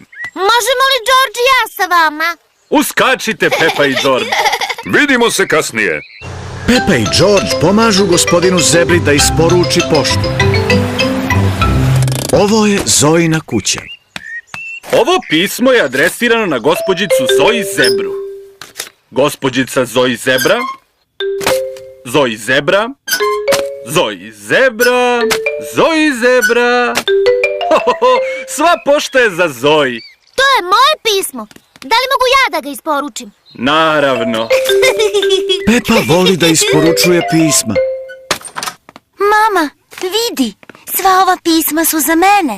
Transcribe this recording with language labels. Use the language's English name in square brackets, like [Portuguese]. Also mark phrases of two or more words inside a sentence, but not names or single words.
[Serbian] Možemo li George i ja sa vama? Uskačite, Pepa i George. Vidimo se kasnije. Pepa i George pomažu gospodinu Zebri da isporuči poštu. Ovo je Zoina kuća. Ovo pismo je adresirano na gospođicu Zoe Zebru. Gospođica Zoe Zebra, Zoe Zebra, Zoe Zebra, Zoe Zebra. Sva pošta je za Zoe. To je moje pismo. Da li mogu ja da ga isporučim? Naravno. Pepa voli da isporučuje pisma. Mama, vidi, sva ova pisma su za mene.